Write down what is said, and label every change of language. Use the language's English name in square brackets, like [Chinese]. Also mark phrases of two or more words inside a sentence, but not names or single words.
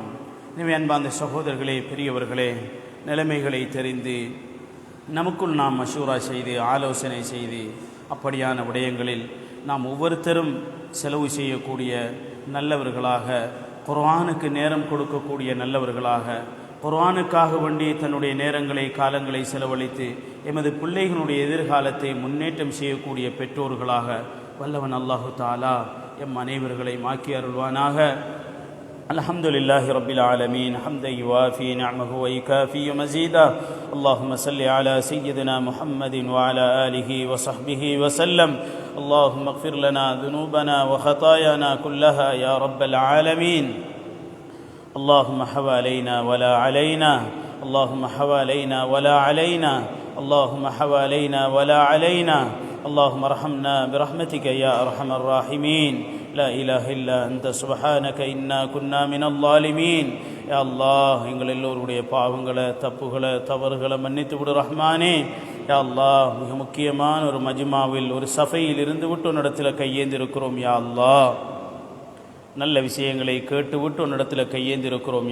[Tamil] எனவே அன்பார்ந்த சகோதரர்களே, பெரியவர்களே, நிலைமைகளை தெரிந்து நமக்குள் நாம் மஷூரா செய்து ஆலோசனை செய்து அப்படியான விடயங்களில் நாம் ஒவ்வொருத்தரும் செலவு செய்யக்கூடிய நல்லவர்களாக, குர்ஆனுக்கு நேரம் கொடுக்கக்கூடிய நல்லவர்களாக, குர்ஆனுக்காக வேண்டி தன்னுடைய நேரங்களை காலங்களை செலவழித்து எமது பிள்ளைகளுடைய எதிர்காலத்தை முன்னேற்றம் செய்யக்கூடிய பெற்றோர்களாக வல்லவன் அல்லாஹு தாலா எம் அனைவர்களை மாக்கி அருள்வானாக. [Arabic] الحمد لله رب العالمين حمدا يوافي نعمه ويكافئ مزيده. اللهم صل على سيدنا محمد وعلى آله وصحبه وسلم. اللهم اغفر لنا ذنوبنا وخطايانا كلها يا رب العالمين. اللهم حوالينا ولا علينا، اللهم حوالينا ولا علينا، اللهم حوالينا ولا علينا، اللهم ارحمنا برحمتك يا أرحم الراحمين. لا إله إلا أنت سبحانك إنا كنا من الظالمين. يا الله, [Tamil] எங்கள் எல்லோருடைய பாவங்களை, தப்புகளை, தவறுகளை மன்னித்து விடு ரஹ்மானே. [Arabic] يا الله, [Tamil] மிக முக்கியமான ஒரு மஜ்மாவில், ஒரு சஃபையில் இருந்து விட்டு உன்னிடத்தில் கையேந்திருக்கிறோம். [Arabic] يا الله, [Tamil] நல்ல விஷயங்களை கேட்டுவிட்டு உன்னிடத்தில் கையேந்திருக்கிறோம்.